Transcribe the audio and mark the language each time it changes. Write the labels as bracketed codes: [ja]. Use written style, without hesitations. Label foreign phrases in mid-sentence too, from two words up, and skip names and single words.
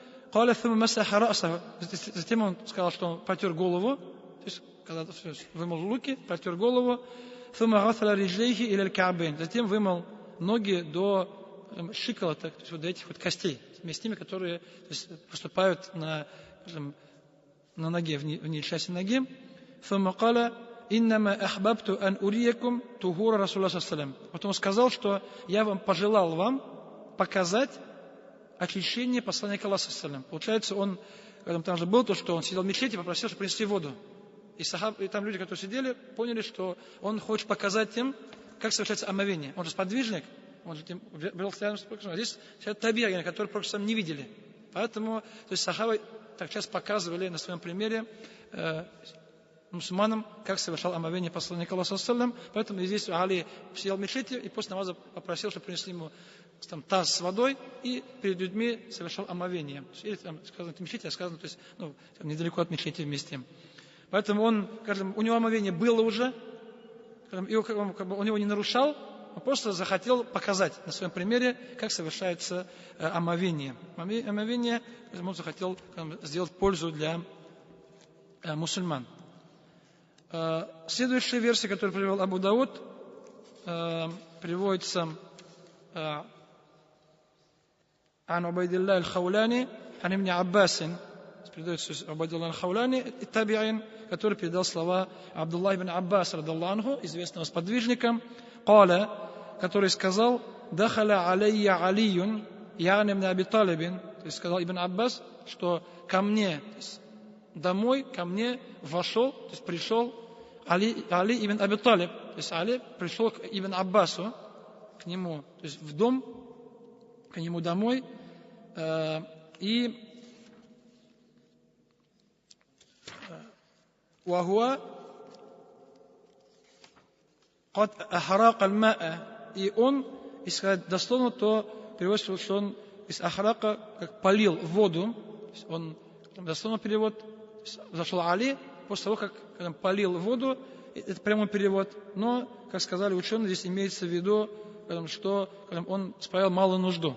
[ru] Затем он сказал, что он протер голову, то есть когда вымыл руки, протер голову, затем вымыл ноги до щиколоток, то есть вот до этих вот костей, вместе с ними, которые, то есть, поступают на ноге, в нижней части ноги. Потом он сказал, что я пожелал вам показать очищение посланника Аллаха [ar] صلى الله عليه وسلم. [ru] Получается, он, когда там же был то, что он сидел в мечети и попросил, чтобы принесли воду. И там люди, которые сидели, поняли, что он хочет показать им, как совершается омовение. Он же сподвижник, он же был рядом с Пророком. Здесь табиины, которые Пророк сам не видели. Поэтому, то есть сахабы так часто показывали на своем примере мусульманам, как совершал омовение посланника Аллаха [ar] صلى الله عليه وسلم. [ru] Поэтому здесь Али сидел в мечети и после намаза попросил, чтобы принесли ему таз с водой, и перед людьми совершал омовение. Или там сказано в мечети, а сказано, то есть, недалеко от мечети вместе. Поэтому он, скажем, у него омовение было уже, и он у него не нарушал, он просто захотел показать на своем примере, как совершается омовение. Омовение он захотел сделать пользу для мусульман. Следующая версия, которую привел Абу Дауд, приводится [ar] عن عبيد الله الخولاني عن ابن عباس, [ru] передается Убайдуллах аль-Хауляни, табиин, который передал слова Абдуллах ибн Аббас [ar] رضي الله عنه, [ru] известного сподвижника, قال, который сказал, [ar] دخل علي علي, я'ни ибн Аби Талибин, [ru] то есть сказал Ибн Аббас, что ко мне, то есть домой, ко мне вошел, то есть пришел Али ибн Аби Талиб, то есть Али пришел к Ибн Аббасу, к нему, то есть в дом, к нему домой, и [ar] وهو قد أهراق الماء». [ru] И он, если сказать дословно, то переводится, что он из ахрака, как полил воду. Он, дословно перевод, зашел Али, после того, как он полил воду, это прямой перевод. Но, как сказали ученые, здесь имеется в виду, что он справил малую нужду.